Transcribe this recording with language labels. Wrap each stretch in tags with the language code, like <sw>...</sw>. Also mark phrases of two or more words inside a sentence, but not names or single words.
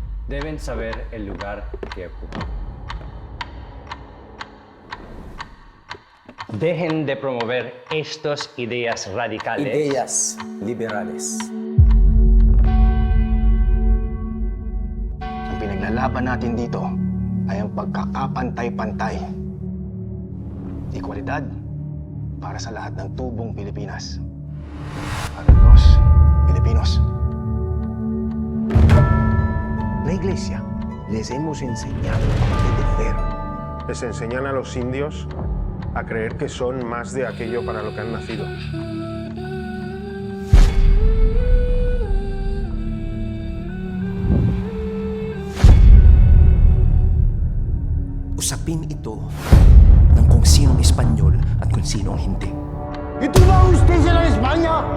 <es>deben saber el lugar que ocupan. Dejen de promover estas ideas radicales. Ideas liberales.</es> <tl>Ang pinaglalaban natin dito ay ang pagkakapantay-pantay. Ekwalidad para sa lahat ng tubong Pilipinas.</tl> <es>Para los Filipinos. La Iglesia les hemos enseñado a obedecer. Les enseñan a los indios a creer que son más de aquello para lo que han nacido.</es> <tl>Usapin ito ng kung sinong Espanyol at kung sinong hindi. Ito ba ang justisya ng Espanya?</tl>